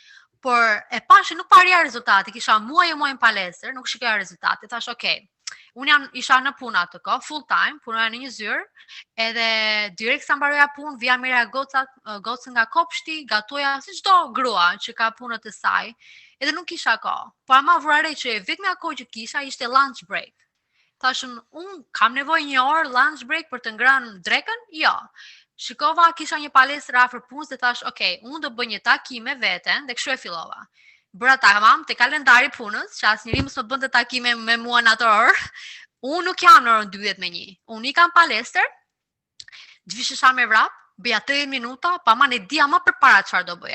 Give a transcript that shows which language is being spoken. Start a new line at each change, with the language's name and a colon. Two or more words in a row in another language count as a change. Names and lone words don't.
Albanian: Por e pash që nuk parja rezultati, kisha muaj në palestër, nuk shikoja rezultate. Thash, "Ok, unë isha në punë atë kohë,
English: full time,
Albanian: punoja në një zyrë, edhe direkt sa mbaroja punë, vija merja gocën nga kopshti, gatuja si çdo grua që ka punët e saj, edhe nuk kisha kohë. Po ama vura re që vetmja kohë që kisha ishte
English: lunch break.
Albanian: Thashun, unë kam nevojë 1 orë
English: lunch break
Albanian: për të ngrënë drekën? Jo. Shikova, kisha një palestër afër punës dhe thash, "Ok, unë do bëj një takim me veten dhe kështu e fillova." Bëra tamam te kalendari punës, që asnjëri mos më bënte takime me mua në atë orë. Unë nuk jam në orën 12:01. Unë i kam palestër, zhvishesha me vrap, bëja 30 minuta, pa ma ne dia më përpara çfarë do bëja.